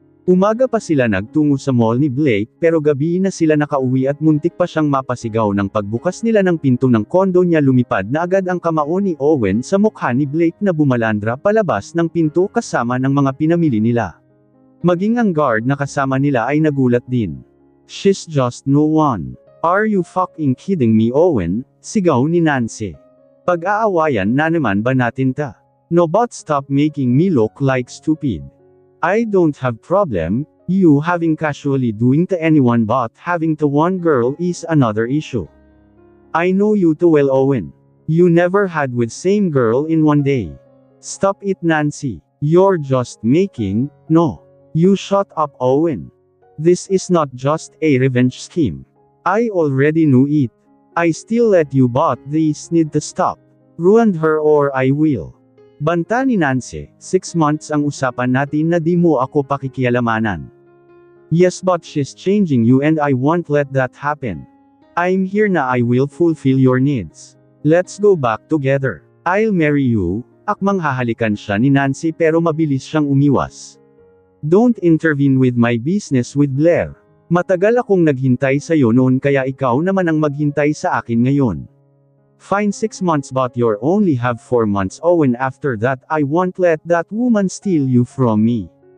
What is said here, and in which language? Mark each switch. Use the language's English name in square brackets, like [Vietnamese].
[Filipino] Umaga pa sila nagtungo sa mall ni Blake pero gabi na sila nakauwi at muntik pa siyang mapasigaw ng pagbukas nila ng pinto ng kondo niya. Lumipad na agad ang kamao ni Owen sa mukha ni Blake na bumalandra palabas ng pinto kasama ng mga pinamili nila. Maging ang guard na kasama nila ay nagulat din. [English] She's just no one. Are you fucking kidding me, Owen? [Filipino] Sigaw ni Nancy. Pag-aawayan na naman ba natin ta? [English] No, but stop making me look like stupid. I don't have problem, you having casually doing to anyone but having to one girl is another issue. I know you too well, Owen. You never had with same girl in one day. Stop it, Nancy. You're just making, no. You shut up, Owen. This is not just a revenge scheme. I already knew it. I still let you but this need to stop. Ruined her or I will. [Filipino] Banta ni Nancy, 6 months ang usapan natin na di mo ako pakikialamanan. [English] Yes, but she's changing you and I won't let that happen. I'm here na, I will fulfill your needs. Let's go back together. I'll marry you. [Filipino] Akmang hahalikan siya ni Nancy pero mabilis siyang umiwas. [English] Don't intervene with my business with Blair. [Filipino] Matagal akong naghintay sa'yo noon kaya ikaw naman ang maghintay sa akin ngayon. [English] Fine, 6 months but you only have 4 months, Owen. After that I won't let that woman steal you from me.